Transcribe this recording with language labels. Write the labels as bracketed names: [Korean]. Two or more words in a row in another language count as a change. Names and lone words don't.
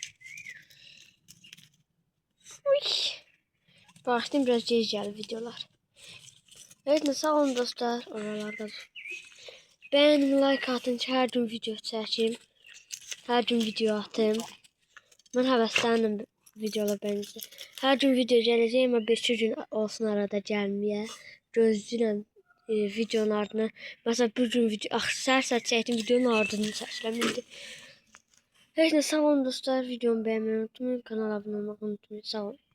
[Turkish] Baktım biraz geri videolar. Evet, sağ olun dostlar. Oralarda. Beğenin, like atın ki her gün video çekim. Her gün video atım. [Azerbaijani] Ben həvəslənirəm videolar bence. Her gün video gələcək, amma 5 gün olsun arada gəlməyə. Gözləyirəm videonun ardına. Mesela bir gün video, səhər çəkdim videonun ardını çəkirəm indi. Heç nə, sağ olun dostlar. [Turkish] Videomu beğenmeyi unutmayın. Kanala abone olmayı unutmayın. Sağ olun.